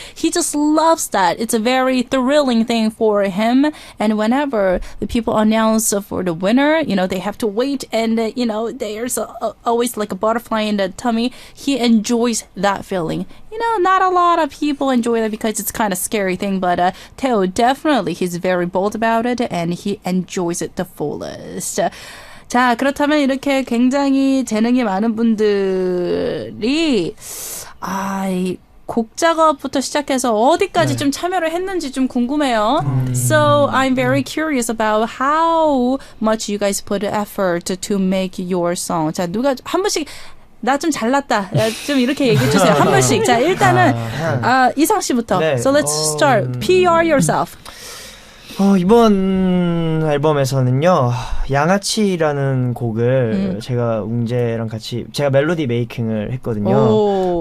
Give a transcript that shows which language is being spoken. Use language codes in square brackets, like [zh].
[en] He just loves that. It's a very thrilling thing for him, and whenever the people announce for the winner, you know, they have to wait and you know, there's always like a butterfly in the tummy. He enjoys that feeling. You know, not a lot of people enjoy that because it's kind of scary thing, but Teo definitely, he's very bold about it and he enjoys it the fullest. [ko] 자, 그렇다면 이렇게 굉장히 재능이 많은 분들이 곡 작업부터 시작해서 어디까지 좀 참여를 했는지 좀 궁금해요. [en] So I'm very curious about how much you guys put effort to make your song. [ko] 자, 누가 한 번씩 나 좀 잘났다. 좀 이렇게 얘기해 주세요. 한 번씩. 자, 일단은 이상 씨부터. 네. [en] So let's start. PR yourself. [ko] 이번 앨범에서는요, 양아치라는 곡을 제가 웅재랑 같이, 제가 멜로디 메이킹을 했거든요.